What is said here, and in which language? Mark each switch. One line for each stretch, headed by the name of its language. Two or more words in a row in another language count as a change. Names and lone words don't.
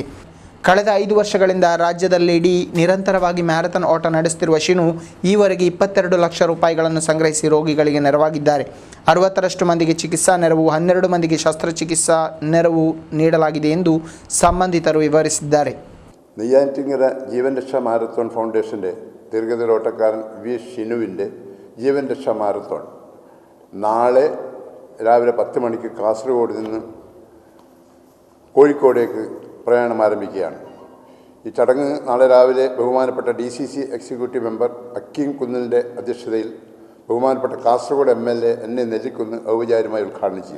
Kannada: ಕಳೆದ 5 ವರ್ಷಗಳಿಂದ ರಾಜ್ಯದಲ್ಲಿಡೀ ನಿರಂತರವಾಗಿ ಮ್ಯಾರಥಾನ್ ಓಟ ನಡೆಸುತ್ತಿರುವ ಶಿನು ಈವರೆಗೆ 22 ಲಕ್ಷ ರೂಪಾಯಿಗಳನ್ನು ಸಂಗ್ರಹಿಸಿ ರೋಗಿಗಳಿಗೆ ನೆರವಾಗಿದ್ದಾರೆ. 60ರಷ್ಟು ಮಂದಿಗೆ ಚಿಕಿತ್ಸಾ ನೆರವು, 12 ಮಂದಿಗೆ ಶಸ್ತ್ರಚಿಕಿತ್ಸಾ ನೆರವು ನೀಡಲಾಗಿದೆ ಎಂದು ಸಂಬಂಧಿತರು ವಿವರಿಸಿದ್ದಾರೆ.
Malayalam: നെയ്യാറ്റിങ്കര ജീവൻ രക്ഷാ മാരത്തോൺ ഫൗണ്ടേഷൻ്റെ ദീർഘദൂര ഓട്ടക്കാരൻ വി ഷിനുവിൻ്റെ ജീവൻ രക്ഷാ മാരത്തോൺ നാളെ രാവിലെ 10 മണിക്ക് കാസർഗോഡ് നിന്ന് കോഴിക്കോടേക്ക് പ്രയാണം ആരംഭിക്കുകയാണ്. ഈ ചടങ്ങ് നാളെ രാവിലെ ബഹുമാനപ്പെട്ട
English: DCC executive member
Malayalam: അക്കീം കുന്നിലിൻ്റെ അധ്യക്ഷതയിൽ ബഹുമാനപ്പെട്ട കാസർഗോഡ് MLA എൻ നെല്ലിക്കുന്ന് ഔപചാരികമായി ഉദ്ഘാടനം ചെയ്യും.